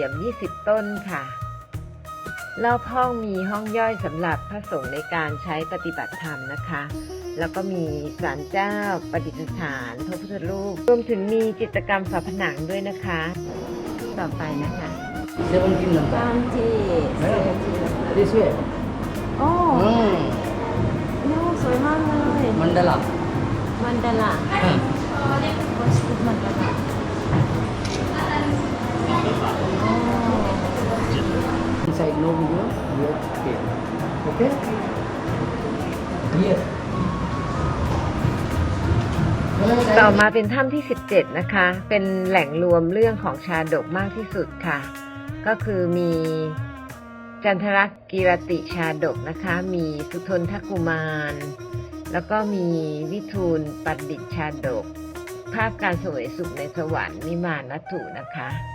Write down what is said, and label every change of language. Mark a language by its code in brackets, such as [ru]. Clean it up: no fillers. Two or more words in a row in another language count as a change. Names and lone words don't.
[th] ม20 ต้นค่ะรอบห้องมีห้องย่อยสำหรับพระสงฆ์ในการใช้ปฏิบัติธรรมนะคะแล้วก็มีศาลเจ้าประดิษฐานพระพุทธรูปรวมถึงมีจิตรกรรมฝาผนังด้วยนะคะต่อไปนะคะถ้ำที่17โอ้โน่สวยมากเลยมันดาราวัดมันดารา [en] Inside no video, here, here. Okay? Here. [th] ต่อมาเป็นถ้ำที่ 17 นะคะเป็นแหล่งรวมเรื่องของชาดกมากที่สุดค่ะก็คือมีจันทรกีรติชาดกนะคะมีสุทนทกุมารแล้วก็มีวิทูลปัดดิษฐ์ชาดกภาพการเสวยสุขในสวรรค์นิมานวัตถุนะคะ